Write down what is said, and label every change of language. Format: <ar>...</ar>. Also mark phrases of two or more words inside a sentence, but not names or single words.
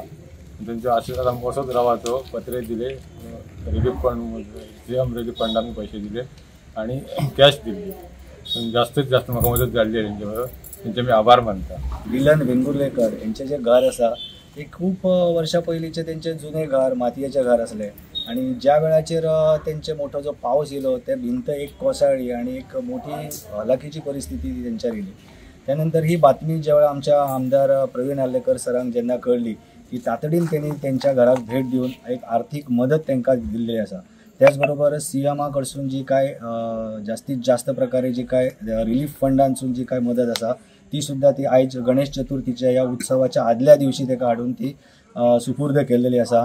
<kok>त्यांच्या आशीर्वाद आमकां असोच रावाचो. पत्रे दिले,</kok> <en>relief fund</en> <kok>सीएम रिलीफ फंडान पैसे दिले आणि कॅश दिली. जास्तीत जास्त म्हाका मदत जाल्ली त्यांच्यावर, त्यांचे मी आभार मानता. मिलन वेंगुर्लेकर यांचे जे घर असा ते खूप वर्षा पयलींचे त्यांचे जुने घर मातयेचे घर असले आणि ज्या वेळाचेर त्यांचे मोठो जो पावस येयलो ते भिंत एक कोसळ्ळी आणि एक मोठी हलाखीची परिस्थिती त्यांच्यावर येयली. त्यानंतर ही बातमी ज्यावेळा आमच्या आमदार प्रवीण आर्लेकर सरांक जेन्ना कळली की तातडीन त्यांनी त्यांच्या घराक भेट देऊन एक आर्थिक मदत त्यांना दिल्ली असा. त्याचबरोबर सीएमा कडसून जी काय जास्तीत जास्त प्रकारे जी काय रिलीफ फंडांसून जी काय मदत असा ती सुद्धा ती आयज गणेश चतुर्थीच्या या उत्सवाच्या आदल्या दिवशी ताका हाडून ती सुपूर्द केलेली असा.</kok>